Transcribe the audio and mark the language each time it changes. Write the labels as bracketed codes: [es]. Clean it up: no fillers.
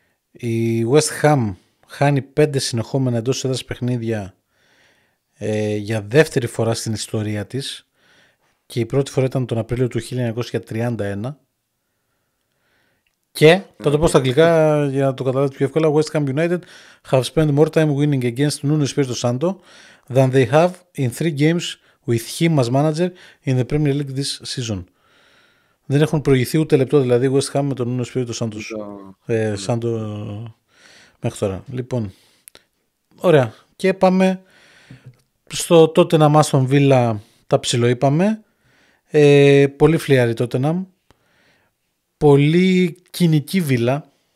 [el] Η West Ham χάνει 5 συνεχόμενα εντός έδρας παιχνίδια για δεύτερη φορά στην ιστορία της και η πρώτη φορά ήταν τον Απρίλιο του 1931. Και θα το πω στα αγγλικά για να το καταλάβετε πιο εύκολα. [en] West Ham United have spent more time winning against Nuno Espirito Santo than they have in 3 games with him as manager in the Premier League this season. [el] Δεν έχουν προηγηθεί ούτε λεπτό δηλαδή West Ham με τον Nuno Espirito Santo μέχρι τώρα. Λοιπόν, ωραία. Και πάμε στο Tottenham Aston Villa, τα ψιλοείπαμε. Πολύ φλιάρη Tottenham. Πολύ κοινική Βίλα.